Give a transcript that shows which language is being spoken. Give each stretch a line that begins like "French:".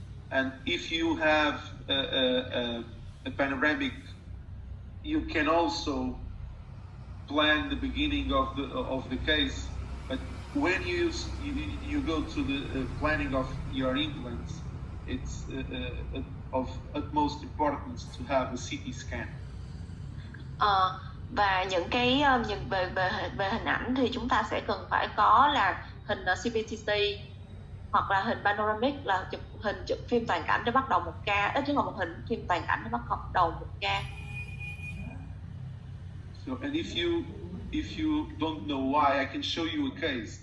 English: And if you have a panoramic, you can also plan the beginning of the case. But when you go to the planning of your implants, it's of utmost importance to have a CT scan.
Vietnamese: Và những cái về hình ảnh thì chúng ta sẽ cần phải có là hình CBCT hoặc là hình panoramic, là chụp phim toàn cảnh để bắt đầu một ca, ít nhất là một hình phim toàn cảnh để bắt đầu một ca.
English: So, and if you don't know why, I can show you a case.